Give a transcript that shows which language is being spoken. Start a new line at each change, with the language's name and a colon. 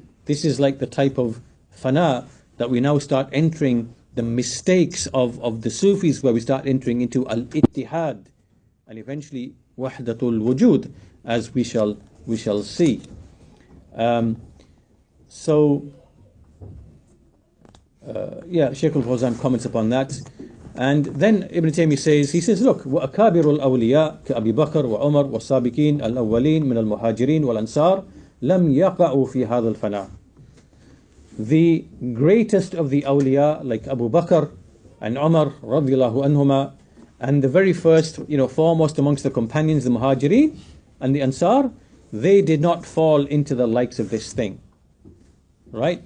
English: This is like the type of fana that we now start entering the mistakes of the Sufis, where we start entering into al-ittihad and eventually wahdatul wujud, as we shall see. Shaykh al-Fawzan comments upon that. And then Ibn Taymiyyah says, look,
Arabic: وَأَكَابِرُ الْأَوْلِيَاء كَأَبِي بَكْرَ وَعُمَرْ وَالسَّابِقِينَ الْأَوَّلِينَ مِنَ الْمُهَاجِرِينَ وَالْأَنصَارِ لَمْ يَقَعُوا فِي هَذَا الْفَنَاءِ.
English: The greatest of the awliya, like Abu Bakr and Umar radiallahu anhuma, and the very first, foremost amongst the companions, the Muhajirin and the Ansar, they did not fall into the likes of this thing. Right?